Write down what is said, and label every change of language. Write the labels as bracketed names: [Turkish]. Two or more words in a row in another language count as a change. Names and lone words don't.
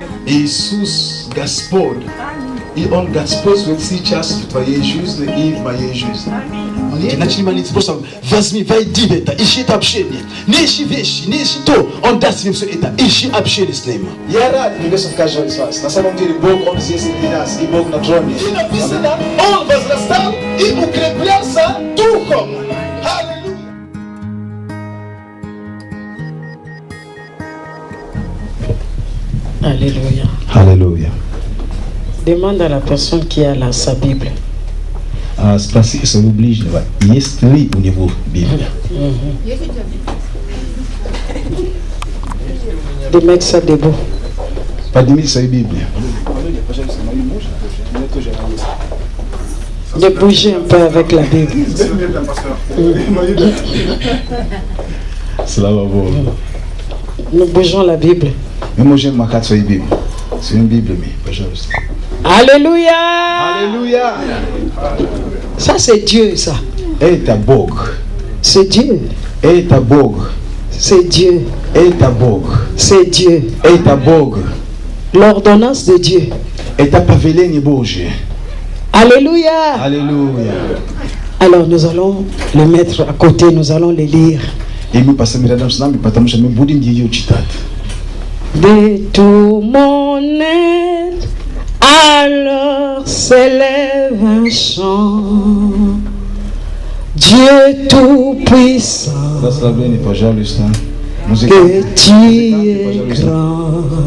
[Russian] Иисус Господь. И он Господь сейчас в твоей жизни и в моей жизни. Начали молиться, просто возьми, войди в это, ищи это общение. Не ищи вещи, не ищи то, Он даст тебе все это, ищи общение с Ним. Я рад приветствовать каждого из вас. На самом деле Бог, Он здесь среди нас, и Бог на троне. И написано, Он возрастал и укреплялся духом. [French] Alléluia. Alléluia. Demande à la personne qui a là sa Bible. [Russian] Спроси своего ближнего, есть ли у него Библия? [French] De mettre ça debout. [Russian] Поднимите свою Библию. [French] De bouger un peu avec la Bible. [Russian] Слава Богу. [French] Nous bougeons la Bible. [Russian] Мы можем махать своей Библией. Своими Библиями, пожалуйста. [French] Alléluia. Alléluia. Ça c'est Dieu ça. [Russian] Это Бог. [French] C'est Dieu. [Russian] Это Бог. [French] C'est Dieu. [Russian] Это Бог. [French] C'est Dieu. [Russian] Это Бог. [French] L'ordonnance de Dieu. [Russian] Это повеление Божье. [French] Alléluia. Alléluia. Alors nous allons le mettre à côté, nous allons les lire. [Russian] И мы поставим рядом с нами, потому что мы будем ее читать. [French] De tout mon être, alors s'élève un chant. Dieu tout-puissant, [Russian] Прославление, пожалуйста. [French] que tu es grand.